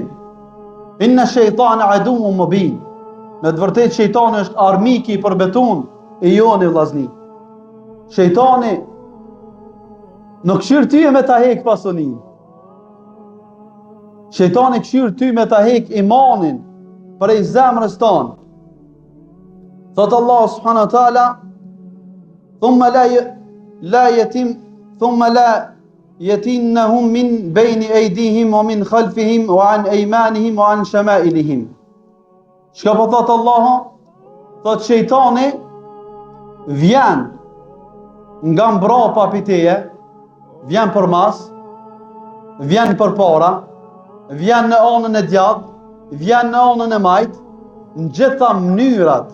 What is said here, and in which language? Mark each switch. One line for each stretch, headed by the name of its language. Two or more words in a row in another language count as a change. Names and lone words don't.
Arabic: إن الشيطان عدو مبين.
Albanian: Me të vërtet shejtani është armiki i përbetun i joni vllazni. Shejtani nuk këshir ty me ta hek pasunin. Shejtani këshir ty me ta hek imanin prej zemrës tonë.
Arabic: Thot Allah سبحانه وتعالى، ثم لآتينهم من بين أيديهم ومن خلفهم وعن أيمانهم وعن شمائلهم.
Albanian: Çka po thot Allahu? Thot shejtani vjen nga mbrapa piteje, vjen përmas, vjen përpara, vjen në anën e djathtë, vjen në anën e majt, në gjitha mënyrat.